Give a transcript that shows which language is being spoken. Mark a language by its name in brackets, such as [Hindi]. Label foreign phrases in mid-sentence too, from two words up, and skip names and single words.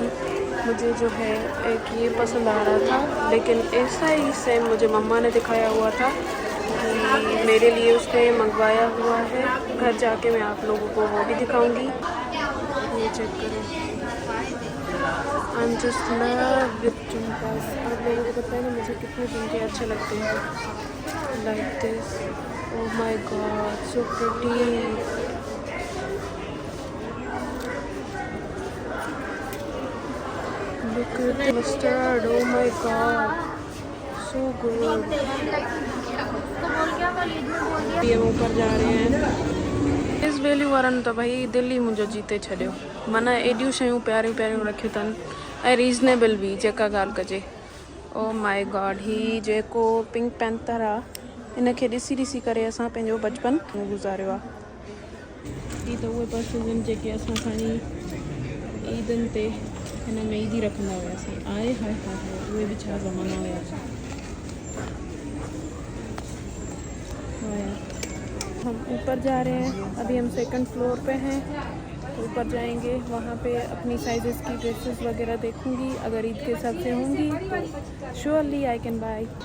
[Hindi] मुझे जो है एक ये पसंद आ रहा था लेकिन ऐसा ही सेम मुझे मम्मा ने दिखाया हुआ था कि मेरे लिए उसने मंगवाया हुआ है। घर जाके मैं आप लोगों को वो भी दिखाऊंगी। ये चेक करें। [English] I am just love with झुमकास। [Hindi] आप लोगों को पता है ना मुझे कितने झुमके अच्छे लगते हैं। [English] like this, oh my god so pretty. Look at the mustard, oh my god, so good. [Hindi] ये ऊपर जा रहे हैं। [Sindhi] इस वैल्यू वारन तो भाई दिल्ली मुझे जीते छॾियो। माना एडियूं शयूं प्यारियूं प्यारियूं रखियूं अथनि ऐं रीज़नेबल बि जेका ॻाल्हि कजे। [English] oh my god, [Sindhi] ही जेको पिंक पैंथर आहे इनखे ॾिसी ॾिसी करे असां पंहिंजो बचपन गुज़ारियो आहे। ही त उहे पर्सेस आहिनि जेके असां खणी ईदनि ते हिन में ईदी रखंदा हुआसीं। आए हाय हाय हाय, उहे बि छा ज़माना हुआ। [Hindi] हम ऊपर जा रहे हैं। अभी हम [English] second floor [Hindi] पे हैं। ऊपर जाएंगे, वहाँ पे अपनी साइजेस की ड्रेसेस वगैरह देखूंगी। अगर ईद के हिसाब से होंगी तो [English] surely I can buy.